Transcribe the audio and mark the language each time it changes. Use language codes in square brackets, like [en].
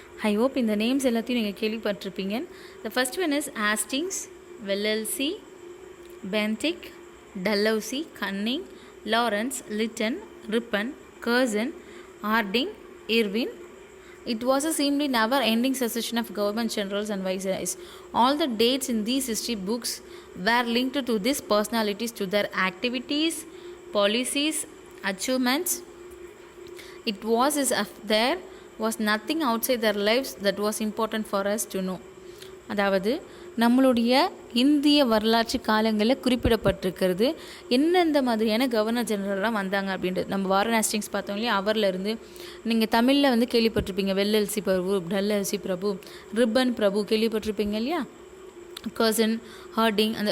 [en] I hope [ta] இந்த names எல்லாத்தையும் நீங்கள் கேள்விப்பட்டிருப்பீங்க. [en] the first one is [ta] Hastings, வெல்லல்சி, Bentinck, Dalhousie, Canning, Lawrence, Lytton, ribbon, Curzon, Harding, Irwin. [en] It was a seemingly never-ending succession of government generals and viceroys. All the dates in these history books were linked to these personalities, to their activities, policies, achievements. It was as if there was nothing outside their lives that was important for us to know. [ta] அதாவது நம்மளுடைய இந்திய வரலாற்று காலங்களில் குறிப்பிடப்பட்டிருக்கிறது எந்தெந்த மாதிரியான governor ஜெனரல்லாம் வந்தாங்க அப்படின்றது. நம்ம வாரன் ஹேஸ்டிங்ஸ் பார்த்தோம் இல்லையா, அவர்லேருந்து நீங்கள் தமிழில் வந்து கேள்விப்பட்டிருப்பீங்க வெல்லல்சி பிரபு, டல்லௌசி பிரபு, ரிப்பன் பிரபு கேள்விப்பட்டிருப்பீங்க இல்லையா, கர்சன், ஹார்டிங்.